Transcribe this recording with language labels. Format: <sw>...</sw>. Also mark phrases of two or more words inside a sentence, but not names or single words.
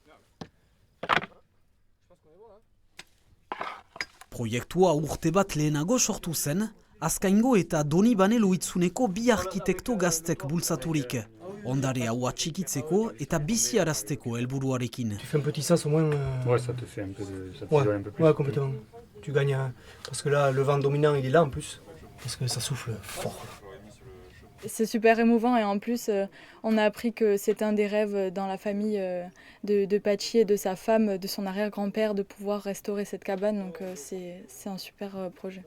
<eu>Proiektua urte bat lehenago sortu zen, Azkaingo eta Donibane Lohitzuneko bi arkitekto gaztek bultzaturik. Ondare hau atxikitzeko eta biziarazteko helburuarekin.</eu> <fr>Tu fais un petit sens au moins. Ouais, ça te fait un peu ça te donne un peu plus. Ouais, complètement. Tu gagnes parce que là le vent dominant il est là en plus, parce que ça souffle fort. C'est super émouvant et en plus on a appris que c'est un des rêves dans la famille de Patxi et de sa femme, de son arrière-grand-père, de pouvoir restaurer cette cabane, donc c'est un super projet.</fr>